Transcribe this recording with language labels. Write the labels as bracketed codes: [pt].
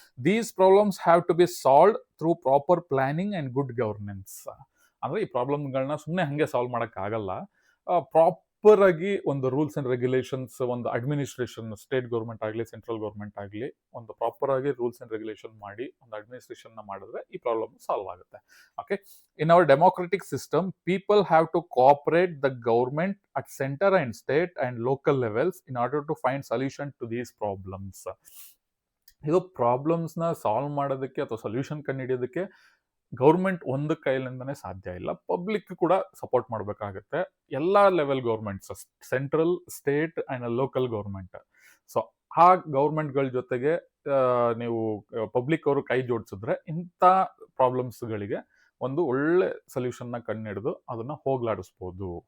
[en] These problems have to be solve through proper planning and good governance. [kn] ಅಂದ್ರೆ ಈ ಪ್ರಾಬ್ಲಮ್ಗಳನ್ನ ಸುಮ್ಮನೆ ಹಂಗೆ ಸಾಲ್ವ್ ಮಾಡಕ್ ಆಗಲ್ಲ. ಪ್ರಾಪರ್ ಆಗಿ ಒಂದು ರೂಲ್ಸ್ ಅಂಡ್ ರೆಗ್ಯುಲೇಷನ್ಸ್, ಒಂದು ಅಡ್ಮಿನಿಸ್ಟ್ರೇಷನ್, ಸ್ಟೇಟ್ ಗೌರ್ಮೆಂಟ್ ಆಗಲಿ ಸೆಂಟ್ರಲ್ ಗೌರ್ಮೆಂಟ್ ಆಗಲಿ, ಒಂದು ಪ್ರಾಪರ್ ಆಗಿ ರೂಲ್ಸ್ ಅಂಡ್ ರೆಗ್ಯುಲೇಷನ್ ಮಾಡಿ ಒಂದು ಅಡ್ಮಿನಿಸ್ಟ್ರೇಷನ್ ಮಾಡಿದ್ರೆ ಈ ಪ್ರಾಬ್ಲಮ್ ಸಾಲ್ವ್ ಆಗುತ್ತೆ. [en] Okay, in our democratic system, people have to cooperate the government at center and state and local levels in order to find solution to these problems. [kn] ಇದು ಪ್ರಾಬ್ಲಮ್ಸ್ನ solve ಮಾಡೋದಕ್ಕೆ ಅಥವಾ solution ಕಂಡುಹಿಡಿಯೋದಕ್ಕೆ government ಒಂದು ಕೈಲಿಂದನೇ ಸಾಧ್ಯ ಇಲ್ಲ, public ಕೂಡ support ಮಾಡಬೇಕಾಗುತ್ತೆ. [en] ಎಲ್ಲ level governments, central, state and local government. [kn] So ಆ ಗೌರ್ಮೆಂಟ್ಗಳ ಜೊತೆಗೆ ನೀವು ಪಬ್ಲಿಕ್ ಅವರು ಕೈ ಜೋಡಿಸಿದ್ರೆ ಇಂಥ ಪ್ರಾಬ್ಲಮ್ಸ್ಗಳಿಗೆ ಒಂದು ಒಳ್ಳೆ ಸೊಲ್ಯೂಷನ್ ನ ಕಂಡುಹಿಡಿದು ಅದನ್ನ ಹೋಗ್ಲಾಡಿಸ್ಬೋದು.